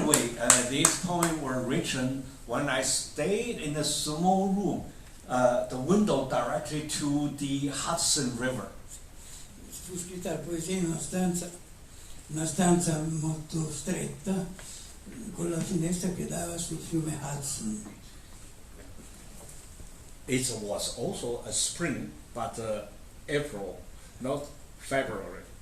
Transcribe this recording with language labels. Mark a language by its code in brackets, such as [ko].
[en] By the way, these poems were written when I stayed in a small room, the window directly to the Hudson River. [it] Fu scritta la poesia in una stanza molto stretta, con la finestra che dava sul fiume Hudson. [en] It was also a spring, but April, not February.